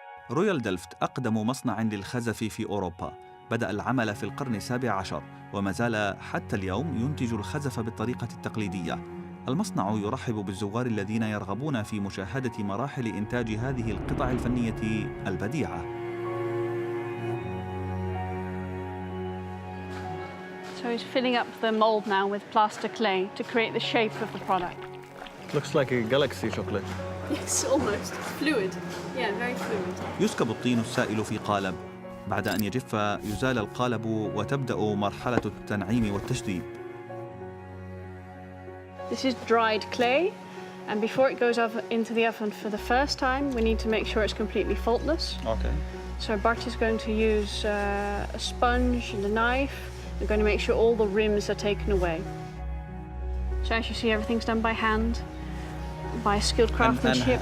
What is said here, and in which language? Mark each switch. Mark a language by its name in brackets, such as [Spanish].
[Arabic] رويال دلفت أقدم مصنع للخزف في أوروبا، بدأ العمل في القرن السابع عشر وما زال حتى اليوم ينتج الخزف بالطريقة التقليدية. المصنع يرحب بالزوار الذين يرغبون في مشاهدة مراحل إنتاج هذه القطع الفنية البديعة. [English] So he's filling up the mold now with plaster clay to create the shape of the product. It looks like a galaxy chocolate. Yes, almost. Fluid. Yeah, very fluid. [Arabic] يسكب الطين السائل في قالب. بعد أن يجف يزال القالب وتبدأ مرحلة التنعيم والتشذيب. [English] This is dried clay, and before it goes into the oven for the first time, we need to make sure it's completely faultless. Okay. So Bart is going to use a sponge and a knife. We're going to make sure all the rims are taken away. So as you see, everything's done by hand, by skilled craftsmanship.